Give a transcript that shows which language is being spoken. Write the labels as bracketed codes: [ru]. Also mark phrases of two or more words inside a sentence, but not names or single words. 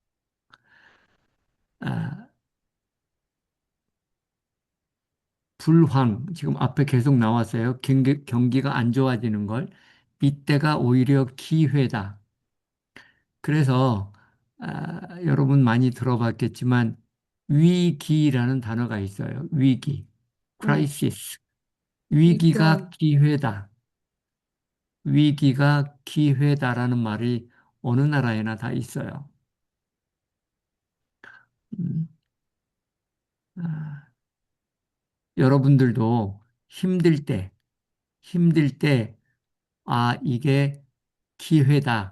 [ko] 아, 불황, 지금 앞에 계속 나왔어요. 경기가 안 좋아지는 걸. 이때가 오히려 기회다. 그래서 여러분 많이 들어봤겠지만 위기라는 단어가 있어요. 위기, [vi] Ừ. [en] crisis. [vi] Nguy [ko] 위기가 [vi] cơ. [ko] 기회다. 위기가 기회다라는 말이 어느 나라에나 다 있어요. 음, 아, 여러분들도 힘들 때, 이게 기회다.